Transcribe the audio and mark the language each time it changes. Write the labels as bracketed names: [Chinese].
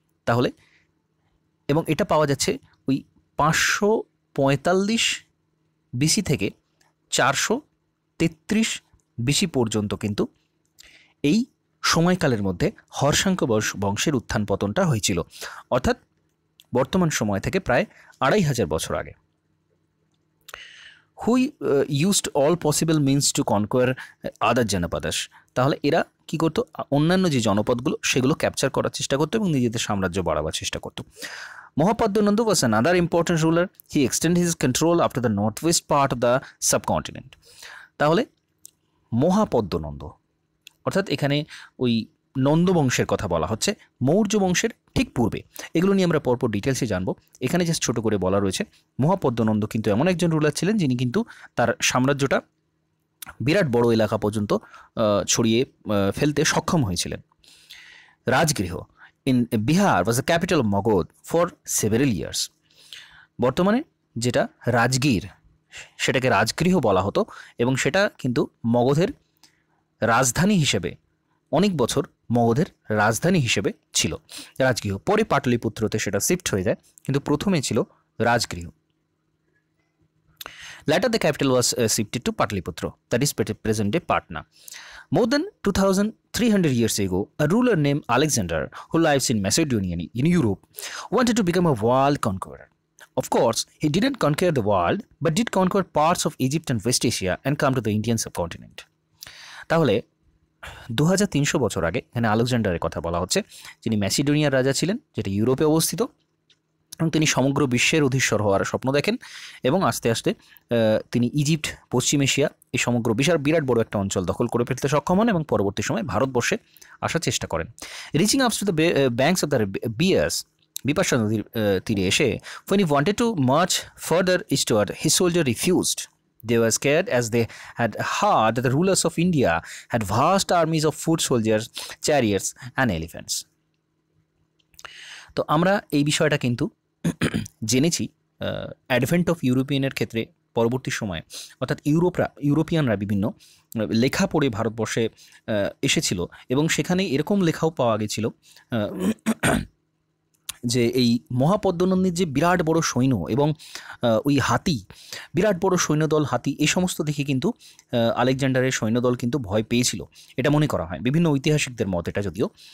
[Bangla] তাহলে, এবং এটা পাওয়া যাচ্ছে ওই 545 বিসি থেকে 433 বিসি পর্যন্ত কিন্তু এই সময়কালের মধ্যে হর্ষাঙ্ক বংশের উত্থান পতনটা হয়েছিল, অর্থাৎ বর্তমান সময় থেকে প্রায় 2500 বছর আগে। [English] Who used all possible means to conquer other janapadas. [Bangla] তাহলে এরা কী করতো? অন্যান্য যে জনপদগুলো সেগুলো ক্যাপচার করার চেষ্টা করতো এবং নিজেদের সাম্রাজ্য বাড়াবার চেষ্টা করতো। [English] Mahapadmananda was another important ruler. He extended his control up to the northwest part of the subcontinent. [Bangla] তাহলে মহাপদ্মনন্দ অর্থাৎ এখানে ওই নন্দ বংশের কথা বলা হচ্ছে, মৌর্য বংশের ঠিক পূর্বে। এগুলো নিয়ে আমরা পরপর ডিটেলসে জানবো। এখানে জাস্ট ছোটো করে বলা রয়েছে মহাপদ্মনন্দ কিন্তু এমন একজন রুলার ছিলেন যিনি কিন্তু তার সাম্রাজ্যটা বিরাট বড় এলাকা পর্যন্ত ছড়িয়ে ফেলতে সক্ষম হয়েছিলেন। [English] Rajgriha in Bihar was the capital of Magadha for several years. [Bangla] বর্তমানে যেটা রাজগীর সেটাকে রাজগৃহ বলা হতো এবং সেটা কিন্তু মগধের রাজধানী হিসেবে অনেক বছর মগধের রাজধানী হিসেবে ছিল রাজগৃহ। পরে পাটলিপুত্রতে সেটা শিফট হয়ে যায়, কিন্তু প্রথমে ছিল Rajgriha. [English] Later the capital was shifted to Patliputra, that is present-day Patna. More than 2,300 years ago, a ruler named Alexander, who lives in Macedonia in Europe, wanted to become a world conqueror. Of course, he didn't conquer the world, but did conquer parts of Egypt and West Asia and come to the Indian subcontinent. [Bangla] তাহলে 2300 বছর আগে এখানে আলেকজান্ডারের কথা বলা হচ্ছে, যিনি ম্যাসিডোনিয়ার রাজা ছিলেন, যেটি ইউরোপে অবস্থিত, এবং তিনি সমগ্র বিশ্বের অধীশ্বর হওয়ার স্বপ্ন দেখেন এবং আস্তে আস্তে তিনি ইজিপ্ট, পশ্চিম এশিয়া এই সমগ্র বিরাট বড় একটা অঞ্চল দখল করে ফেলতে সক্ষম হন এবং পরবর্তী সময় ভারতবর্ষে আসার চেষ্টা করেন। [English] reaching ups to the banks of the Bipasha [Bangla] নদীর তীরে এসে [English] when he wanted to march further eastward, his soldier refused. They were scared as they had heard that the rulers of India had vast armies of foot soldiers, chariots and elephants. [Bangla] তো আমরা এই বিষয়টা কিন্তু জেনেছি [English] advent of ইউরোপিয়ানের [Bangla] ক্ষেত্রে পরবর্তী সময়ে, অর্থাৎ ইউরোপিয়ানরা বিভিন্ন লেখা পড়ে ভারতবর্ষে এসেছিল এবং সেখানে এরকম লেখাও পাওয়া গেছিল যে এই মহাপদ্মনন্দের যে বিরাট বড় সৈন্য এবং ওই হাতি, বিরাট বড় সৈন্যদল, হাতি, এই সমস্ত দেখে কিন্তু আলেকজান্ডারের সৈন্যদল কিন্তু ভয় পেয়েছিল, এটা মনে করা হয় বিভিন্ন ঐতিহাসিকদের মত এটা যদিও।